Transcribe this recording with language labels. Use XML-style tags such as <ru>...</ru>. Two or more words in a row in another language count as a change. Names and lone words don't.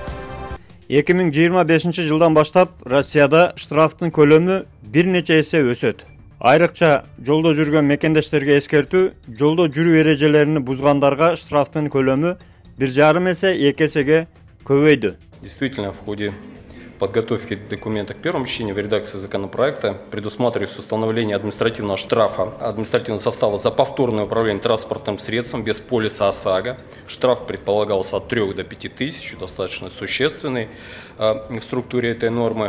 <ky>2025 жылдан баштап Россияда штрафтын көлөмү бир нече эсе өсөт. Айрыкча жолдо жүргөн мекендештерге эскертүү, жолдо жүрүү эрежелерин бузгандарга штрафтын көлөмү 1,5 эсе 2 эсеге көбөйдү.</ky> <ru>Действительно, в ходе подготовки документа к первому чтению в редакции законопроекта предусматривается установление административного штрафа, административного состава за повторное управление транспортным средством без полиса ОСАГО. Штраф предполагался от 3 до 5 тысяч, достаточно существенный в структуре этой нормы.</ru>